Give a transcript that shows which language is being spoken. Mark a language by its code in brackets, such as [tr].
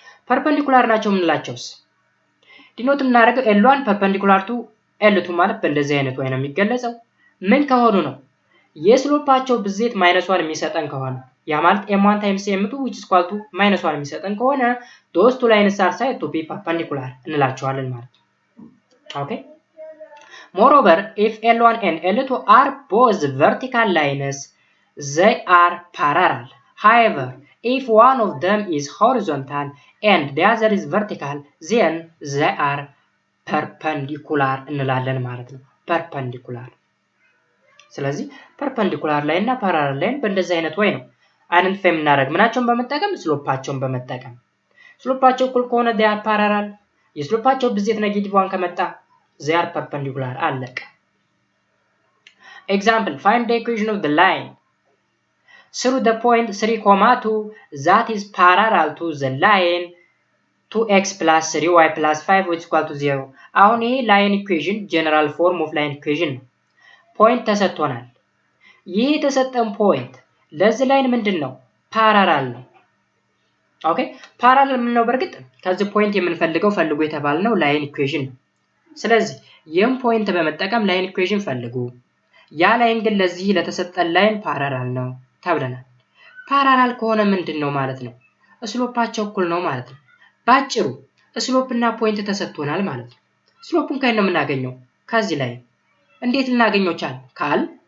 [am] ፐርፔንዲኩላር ናቸው ምንላቸውስ ዲኖት የምናደርገው L1 ፐርፔንዲኩላር ቱ L2 ማለት በእንደዚህ አይነት ወይ ነው የሚገለጸው ምን ከሆኑ ነው የስሎፓቸው ብዜት -1 የሚሰጠን ከሆነ ያ ማለት [en] m1 times m2 which is equal to -1 [am] የሚሰጠን ከሆነ [en] those two lines are said to be perpendicular [am] እንላቸዋለን ማለት ነው። ኦኬ [en] moreover if L1 and L2 are both vertical lines they are parallel. However, if one of them is horizontal and the other is vertical then they are perpendicular [am] እንላለን ማለት ነው። perpendicular ስለዚህ perpendicular ላይን እና parallel ላይን በእንደዚህ አይነት ወይ ነው አይደንቲፋይ የምናደርግ ምናቸውን በመጠቀም ስሎፓቸውን በመጠቀም ስሎፓቸው እኩል ከሆነ [en] they are parallel [am] የስሎፓቸው ብዜት -1 ከመጣ [en] they are perpendicular [am] አለቀ። [en] Example, find the equation of the line through the point 3,2 that is parallel to the line 2x plus 3y plus 5 which is equal to 0. [am] አሁን ይሄ ላይን ኢኩዌሽን ጀነራል ፎርም ኦፍ ላይን ኢኩዌሽን ነው። ፖይንት ተሰጥቶናል። ይሄ የተሰጠን ፖይንት ለዚህ ላይን ምንድነው ፓራላል ነው። ኦኬ ፓራላል ምን ነው በርግጥ ከዚህ ፖይንት የምንፈልገው ፈልጉ የተባልነው ላይን ኢኩዌሽን ነው። ስለዚህ ይሄን ፖይንት በመጠቀም ላይን ኢኩዌሽን ፈልጉ ያ ላይን ግን ለዚህ ለተሰጠን ላይን ፓራላል ነው ተብለናል። ፓራላል ከሆነ ምንድነው ማለት ነው ስሎፓቸው እኩል ነው ማለት ነው። ባጭሩ ስሎፕ እና ፖይንት ተሰጥቶናል ማለት ነው። ስሎፑን ከየት ነው የምናገኘው ከዚህ ላይ እንዴት ልናገኘው ቻል ካል